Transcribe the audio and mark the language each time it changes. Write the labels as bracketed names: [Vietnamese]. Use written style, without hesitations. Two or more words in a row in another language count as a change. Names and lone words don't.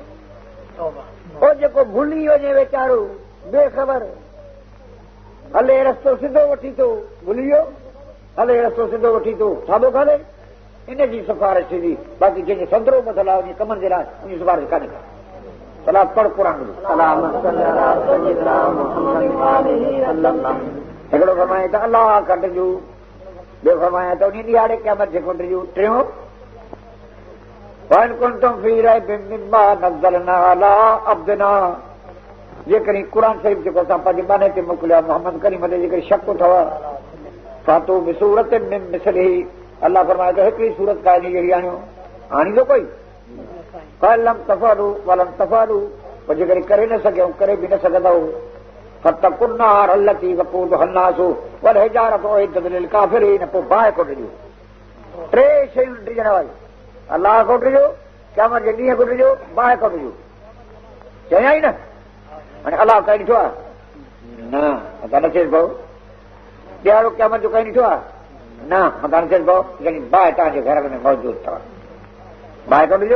[Sindhi] पोइ जेको भुली वञे वीचारो बेख़बर, हले रस्तो सिधो वठी थो, भुली वियो, हले रस्तो सिधो वठी थो, थाबो कान्हे, इन जी सिफारिश थींदी, बाक़ी जंहिंजो संदरो मसला उन कमनि जे लाइ उन सिफारिश कान्हे का। सलाह पढ़ क़ुरान जो। हिकिड़ो फरमाए त अलाह कढिजो, ॿियो फरमाए त उन ॾियारे क़यामत जे कढिजो। [Arabic] टियों وإن كنتم في ريب مما نزلنا على عبدنا, [Sindhi] जेकॾहिं क़ुर शरीफ़ जेको असां पंहिंजे बाने ते मोकिलियो आहे मोहम्मद करीम ते जेकॾहिं शक अथव [Arabic] فأتوا بسورة من مثله, [Sindhi] अलाह फरमाए त हिकिड़ी सूरत कान्हे जहिड़ी आणियो, आणींदो कोई? [Arabic] فلم تفعلوا ولم تفعلوا, [Sindhi] पोइ जेकॾहिं करे न सघियो करे बि न सघंदव [Arabic] فاتقوا النار التي وقودها الناس والحجارة أعدت للكافرين, [Sindhi] पोइ बाहि कोट ॾियो। टे शयूं ॾिजण वारियूं, अलाह कोट ॾियो, क़यामत जे ॾींहं कोट ॾियो, बाहि कोट ॾियो। चयां ई न हाणे अलाह कई ॾिठो आहे न, मथां न थिएसि भाऊ ॾियारो क़यामत जो कई ॾिठो आहे न, मथां न थिएसि भाऊ जॾहिं बाहि तव्हांजे घर में मौजूदु अथव, बाहि कोट ॾियो।